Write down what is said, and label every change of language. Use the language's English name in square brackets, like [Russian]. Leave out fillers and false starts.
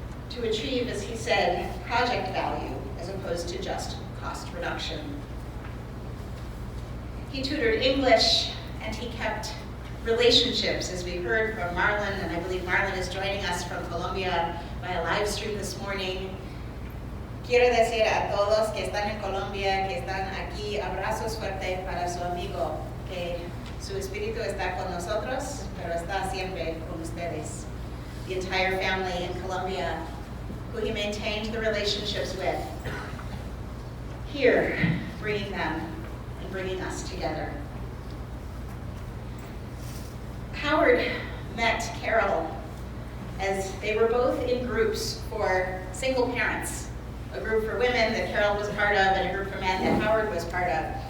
[English] To achieve, as he said, project value as opposed to just cost reduction. He tutored English and he kept relationships, as we heard from Marlon, and I believe Marlon is joining us from Colombia by a live stream this morning. [Spanish] Quiero decir a todos que están en Colombia, que están aquí, abrazos fuertes para su amigo, que su espíritu está con nosotros, pero está siempre con ustedes. [English] The entire family in Colombia, who he maintained the relationships with, here, bringing them and bringing us together. Howard met Carol as they were both in groups for single parents, a group for women that Carol was part of and a group for men that Howard was part of.